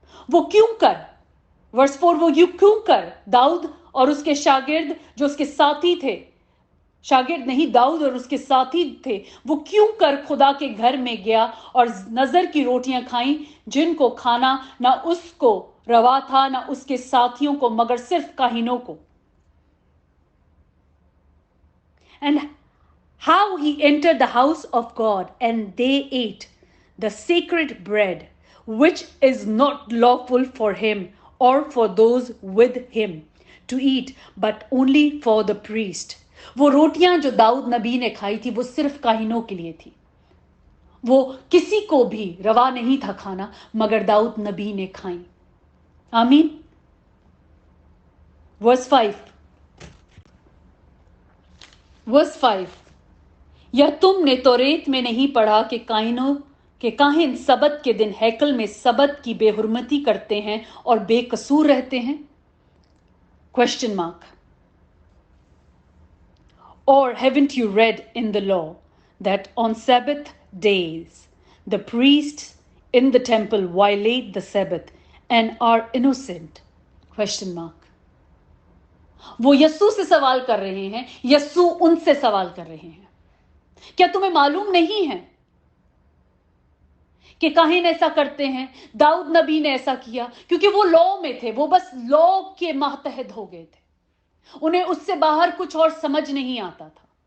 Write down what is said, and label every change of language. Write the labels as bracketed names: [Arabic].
[Hindi] वो क्यों कर, वर्स 4, वो क्यों कर दाऊद और उसके शागिर्द जो उसके साथी थे, शागिर्द नहीं, दाऊद और उसके साथी थे, वो क्यों कर खुदा के घर में गया और नजर की रोटियां खाई, जिनको खाना ना उसको रवा था ना उसके साथियों को, मगर सिर्फ काहिनों को. [English] And how he entered the house of God and they ate the sacred bread, which is not lawful for him or for those with him to eat, but only for the priest. [Hindi] वो रोटियां जो दाऊद नबी ने खाई थी वो सिर्फ काहिनों के लिए थी. वो किसी को भी रवा नहीं था खाना, मगर दाऊद नबी ने खाई. आमीन. वर्स 5, या तुमने तौरेत में नहीं पढ़ा कि काहिन सबत के दिन हैकल में सबत की बेहुरमती करते हैं और बेकसूर रहते हैं? Question mark. [English] Or haven't you read in the law that on Sabbath days the priests in the temple violate the Sabbath and are innocent? Question mark. [Hindi] वो यस्सु से सवाल कर रहे हैं, यस्सु उनसे सवाल कर रहे हैं. क्या तुम्हें मालूम नहीं है کہ काहिन ऐसा करते हैं, दाऊद नबी ने ऐसा किया, क्योंकि वो लॉ में थे, वो बस लॉ के मातहत हो गए थे, उन्हें उससे बाहर कुछ और समझ नहीं आता था।